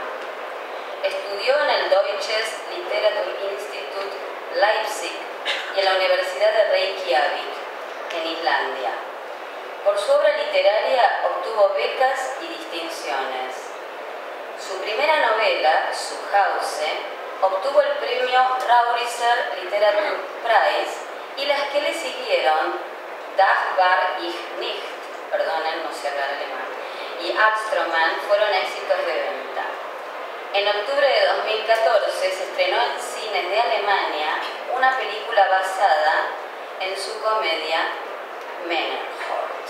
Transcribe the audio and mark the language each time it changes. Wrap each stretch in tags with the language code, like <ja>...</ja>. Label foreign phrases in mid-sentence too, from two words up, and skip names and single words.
<es>Estudió en el Deutsches Literaturinstitut Leipzig y en la Universidad de Reykjavik, en Islandia. Por su obra literaria obtuvo becas y distinciones. Su primera novela, Zuhause, obtuvo el premio Rauriser Literaturpreis y las que le siguieron,</es> <de>Das war ich nicht,</de> <es>perdonen, no sé hablar alemán, y Adstroman fueron éxitos de venta. En octubre de 2014 se estrenó en cines de Alemania una película basada en su comedia Männerhort.</es>